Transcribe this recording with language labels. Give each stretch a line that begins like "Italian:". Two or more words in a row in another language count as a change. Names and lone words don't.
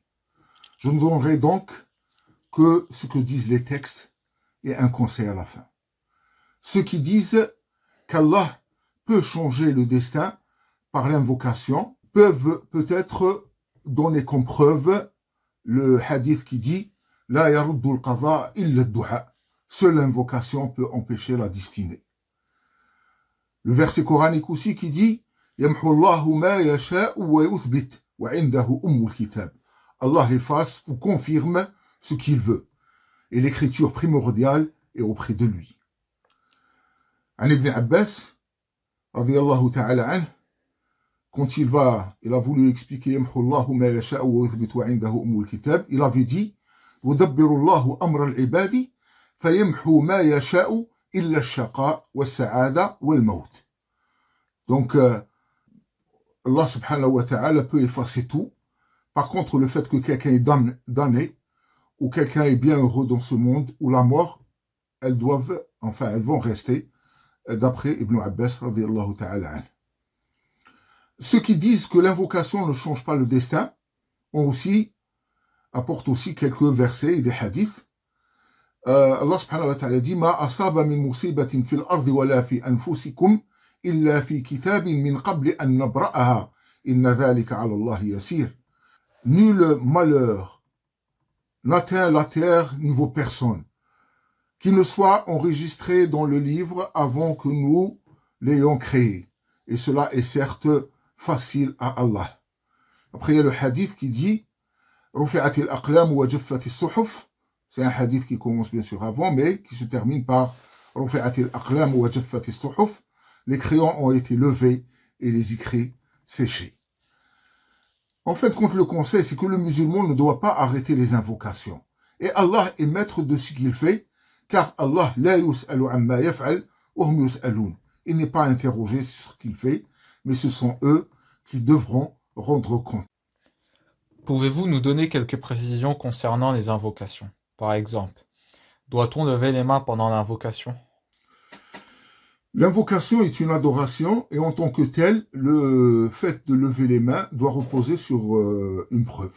French: Je ne donnerai donc que ce que disent les textes et un conseil à la fin. Ceux qui disent qu'Allah peut changer le destin par l'invocation peuvent peut-être donner comme preuve le hadith qui dit
Arabic: لا يرد القضاء إلا الدعاء.
French: Seule l'invocation peut empêcher la destinée. Le verset coranique aussi qui dit
Arabic: يمحو الله ما يشاء ويثبت وعنده أم الكتاب.
French: Allah efface ou confirme ce qu'il veut. Et l'écriture primordiale est auprès de lui.
Arabic: عن ابن عباس رضي الله تعالى عنه,
French: quand il a voulu expliquer
Arabic: يمحو الله ما يشاء ويثبت وعنده أم الكتاب,
French: il avait dit
Arabic: يدبر الله أمر العباد فيمحو ما يشاء إلا الشقاء والسعادة والموت.
French: Donc
Arabic: الله سبحانه وتعالى
French: peut effacer tout. Par contre, le fait que quelqu'un est damné ou quelqu'un est bien heureux dans ce monde ou la mort, elles vont rester d'après Ibn Abbas
Arabic: رضي الله تعالى عنه.
French: Ceux qui disent que l'invocation ne change pas le destin apporte aussi quelques versets et des hadiths.
Arabic: الله سبحانه وتعالى dit ما أصاب من مصيبة في الأرض ولا في أنفسكم إلا في كتاب من قبل أن نبرأها إن ذلك على الله يسير.
French: nul malheur n'atteint la terre niveau personne, qui ne soit enregistré dans le livre avant que nous l'ayons créé. Et cela est certes facile à Allah. Après, il y a le hadith qui dit
Arabic: رفعت الأقلام وجفت الصحف.
French: C'est un hadith qui commence bien sûr avant, mais qui se termine par
Arabic: رفعت الأقلام وجفت الصحف.
French: Les crayons ont été levés et les écrits séchés. En fait, quand le conseil, c'est que le musulman ne doit pas arrêter les invocations. Et Allah est maître de ce qu'il fait, car Allah
Arabic: لا يسأل عما يفعل وهم يسألون.
French: Il n'est pas interrogé sur ce qu'il fait, mais ce sont eux qui devront rendre compte. Pouvez-vous nous donner quelques précisions concernant les invocations? Par exemple, doit-on lever les mains pendant l'invocation? L'invocation est une adoration et en tant que telle, le fait de lever les mains doit reposer sur une preuve.